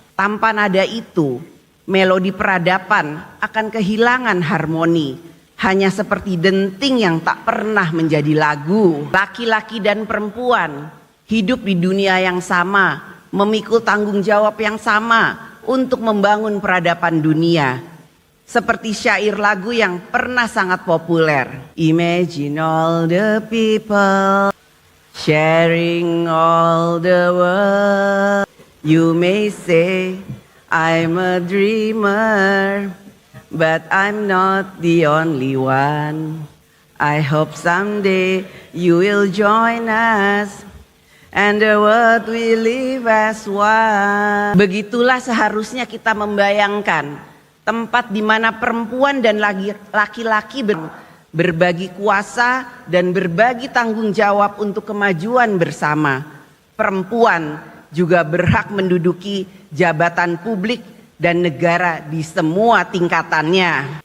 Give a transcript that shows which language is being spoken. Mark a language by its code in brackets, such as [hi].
[id] Tanpa nada itu, melodi peradaban akan kehilangan harmoni, hanya seperti denting yang tak pernah menjadi lagu. Laki-laki dan perempuan hidup di dunia yang sama, memikul tanggung jawab yang sama untuk membangun peradaban dunia. Seperti syair lagu yang pernah sangat populer. [en] Imagine all the people sharing all the world. You may say I'm a dreamer, but I'm not the only one. I hope someday you will join us and the world will live as one. [id] Begitulah seharusnya kita membayangkan tempat di mana perempuan dan laki-laki berbagi kuasa dan berbagi tanggung jawab untuk kemajuan bersama. Perempuan juga berhak menduduki jabatan publik dan negara di semua tingkatannya.